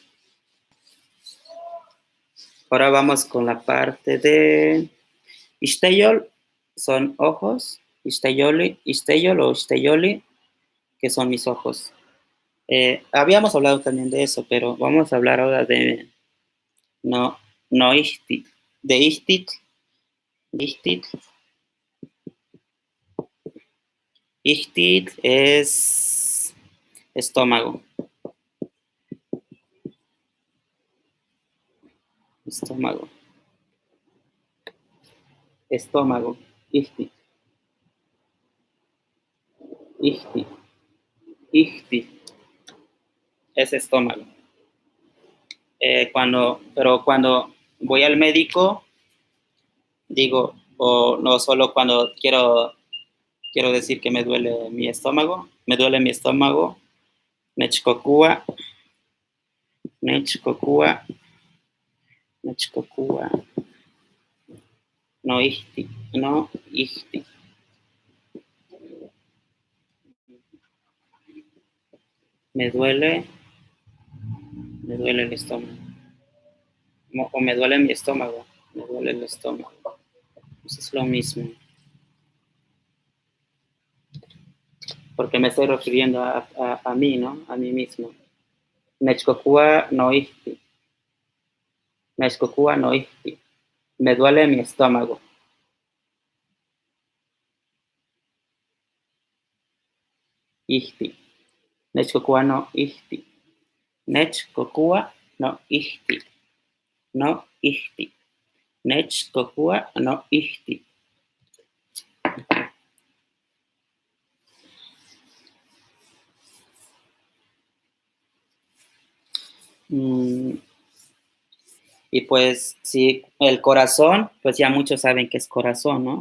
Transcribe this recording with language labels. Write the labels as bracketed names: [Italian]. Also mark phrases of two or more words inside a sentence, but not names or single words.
[Spanish] Ahora vamos con la parte de Ixteyol, son ojos, Ixteyol o Ixteyoli, que son mis ojos. Habíamos hablado también de eso, pero vamos a hablar ahora de no, no istit, de istit, istit. Istit es estómago, estómago, estómago, [Nahuatl languages] istit, istit, istit, [Spanish] es estómago. Pero cuando voy al médico, digo, o no solo cuando quiero decir que me duele mi estómago, [Nahuatl languages] nechcocúa, nechcocúa, nechcocúa, no ihti, no ihti. [Spanish] Me duele el estómago. O me duele mi estómago, me duele el estómago. Pues es lo mismo. Porque me estoy refiriendo a mí, ¿no? A mí mismo. [Nahuatl languages] Nechcocúa no ihti. Nechcocúa no ihti. [Spanish] Me duele mi estómago. Ihti. [Nahuatl languages] Nechcocúa no ihti. Nechcocúa no ihti. No ihti. Nechcocúa no ihti. [Spanish] Y pues, si el corazón, pues ya muchos saben que es corazón, ¿no?